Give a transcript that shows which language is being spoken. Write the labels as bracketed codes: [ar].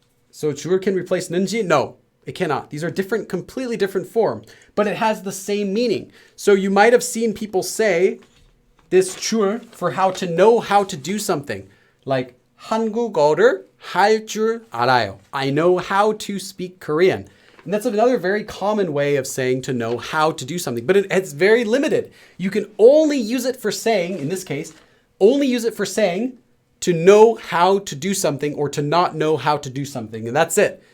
[en] So 줄 can replace 는지? No, it cannot. These are different, completely different forms, but it has the same meaning. So you might have seen people say this 줄 for how to know how to do something. [ko] Like 한국어를 할 줄 알아요. [en] I know how to speak Korean. And that's another very common way of saying to know how to do something, but it's very limited. You can only use it for saying, in this case, only use it for saying to know how to do something or to not know how to do something. And that's it.